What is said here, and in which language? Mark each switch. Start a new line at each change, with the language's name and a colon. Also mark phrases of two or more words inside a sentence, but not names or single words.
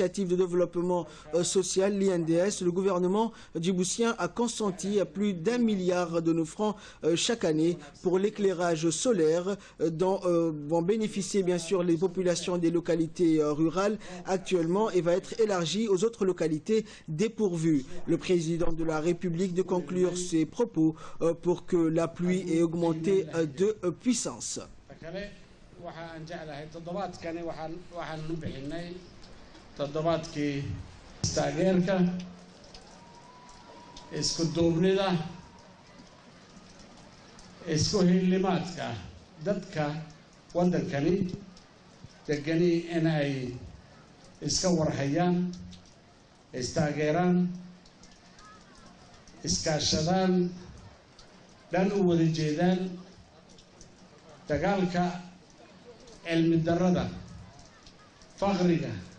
French: de développement social, l'INDS, le gouvernement djiboutien a consenti à plus d'1 milliard de nos francs chaque année pour l'éclairage solaire dont vont bénéficier bien sûr les populations des localités rurales actuellement et va être élargi aux autres localités dépourvues. Le président de la République de conclure ses propos pour que la pluie ait augmenté de puissance.
Somali: waxaan jeclahay toddobaadkani waxaan u bixinay toddobaadkii taageerka isku duubnida isku hilimaadka dadka waddankani degani in ay iska warhayaan istaageeraan iskaashadaan dhan u wada jeedaan dagaalka cilmi darrada faqriga